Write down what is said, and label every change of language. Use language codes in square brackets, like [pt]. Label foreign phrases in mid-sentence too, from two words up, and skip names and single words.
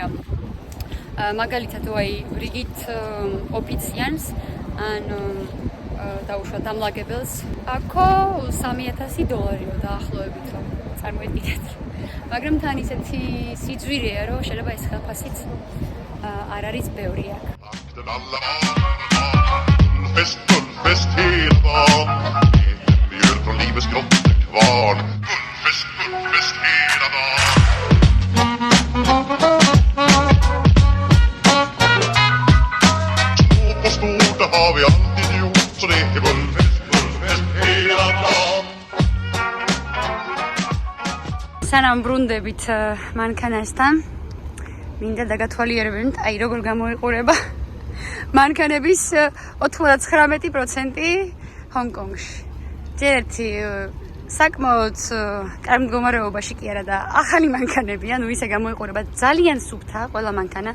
[ka] მაგალითად აი რიგით ოფიციანს ან დაუშვათ დამლაგებელს აქო $3000 დაახლოებით რომ წარმოედგინეთ. მაგრამ თან ისეთი სიძვირეა რომ შეიძლება ეს ხელფასიც არ არის ბევრი აქ. [sv] Fest hela dagen. Mjöl från livets grottor kvarn. Fest hela dagen. Stort och stort, det har vi alltid gjort. Så det är bullfest hela dagen. [ka] სანამ ბრუნდებით მანქანასთან, მინდა დაგათვალიერებინოთ, აი როგორ გამოიყურება მანქანების 99% ჰონკონგში. ერთი საკმაოდ კარგ მდგომარეობაში კი არა და ახალი მანქანები, ანუ ისე გამოიყურება ძალიან სუფთა ყველა მანქანა.